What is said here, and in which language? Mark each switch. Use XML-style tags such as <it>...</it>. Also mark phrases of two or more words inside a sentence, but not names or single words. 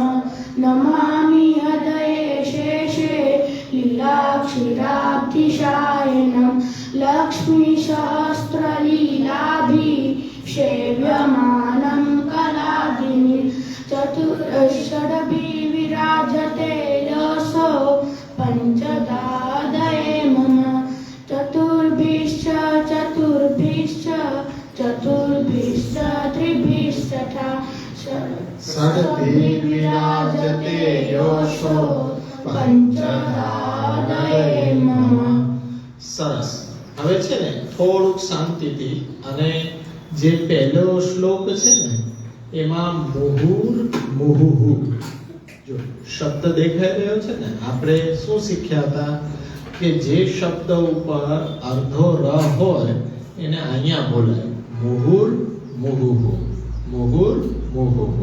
<sa>नमामि हृदये शेषे लीलाक्षिराब्धिशायनं लक्ष्मीसहस्रलीलाभिषेव्यमानं कलादिनि चतुर्षडभि विराजते यशो पञ्चदादये मम. चतुर्भिश्च त्रिभिस्तथा षड्भिर्विराजते यशो पञ्चदादये मम.</sa> <gu>સરસ. હવે છે ને થોડુંક શાંતિથી, અને જે પહેલો શ્લોક છે ને એમાં</gu> <sa>मुहुर मुहुहु</sa> <gu>જો શબ્દ દેખાઈ રહ્યો છે ને, આપણે શું શીખ્યા હતા કે જે શબ્દ ઉપર અર્ધો ર હોય એને અહીંયા બોલાય,</gu> <sa>मुहुर मुहुहु, मुहुर मुहुहु.</sa>